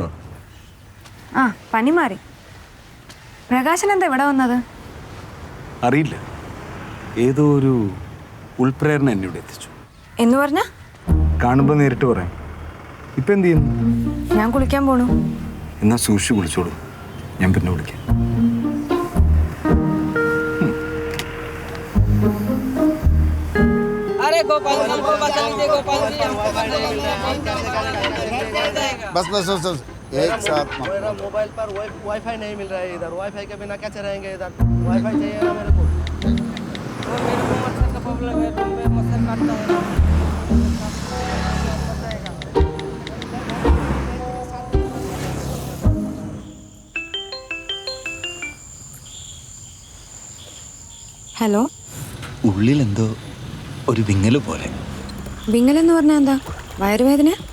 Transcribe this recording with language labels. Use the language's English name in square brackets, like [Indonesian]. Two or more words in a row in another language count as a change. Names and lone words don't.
[Malayalam] ആ, പനി മാറി. പ്രകാശൻ എന്താ ഇവിടെ വന്നത്? അറിയില്ല, ഏതോ ഒരു ഉൾപ്രേരണ എന്നെ ഇവിടെ എത്തിച്ചു. എന്ന് പറഞ്ഞ? കാണുമ്പോൾ നേരിട്ട് പറയാം. ഇപ്പം എന്ത് ചെയ്യുന്നു? ഞാൻ കുളിക്കാൻ പോണു. എന്നാ സൂക്ഷിച്ച് കുളിച്ചോളൂ, ഞാൻ പിന്നെ വിളിക്കാം. [Hindi] बस बस बस बस एक साथ मेरा मोबाइल पर वाईफाई नहीं मिल रहा है इधर। वाईफाई के बिना कैसे रहेंगे इधर? वाईफाई चाहिए ना मेरे को। मेरे को मच्छर का प्रॉब्लम है, रूम में मच्छर काटता है। [Malayalam] ഹലോ. ഉള്ളിലെന്തോ ഒരു വിങ്ങല് പോലെ. വിങ്ങലെന്ന് പറഞ്ഞാൽ എന്താ? വയറുവേദന?